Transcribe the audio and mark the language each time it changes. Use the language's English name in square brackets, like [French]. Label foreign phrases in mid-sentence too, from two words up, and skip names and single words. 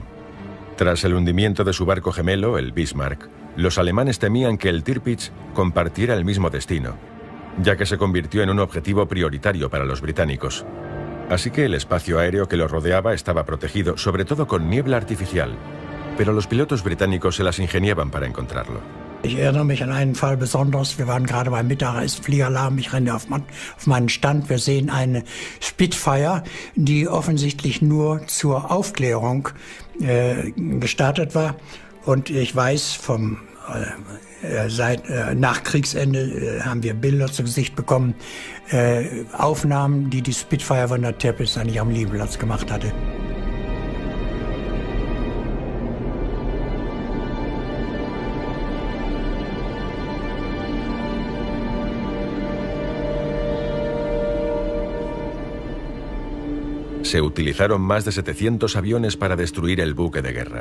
[Spanish] Tras el hundimiento de su barco gemelo, el Bismarck, los alemanes temían que el Tirpitz compartiera el mismo destino, ya que se convirtió en un objetivo prioritario para los británicos. Así que el espacio aéreo que lo rodeaba estaba protegido, sobre todo con niebla artificial, pero los pilotos británicos se las ingeniaban para encontrarlo. [German] Ich erinnere mich an einen Fall besonders. Wir waren gerade beim Mittagessen-Fliegeralarm. Ich renne auf meinen Stand. Wir sehen eine Spitfire, die offensichtlich nur zur Aufklärung gestartet war. Und ich weiß, seit Nachkriegsende haben wir Bilder zu Gesicht bekommen, Aufnahmen, die Spitfire von der Tirpitz eigentlich am Liegeplatz gemacht hatte. [Spanish] Se utilizaron más de 700 aviones para destruir el buque de guerra.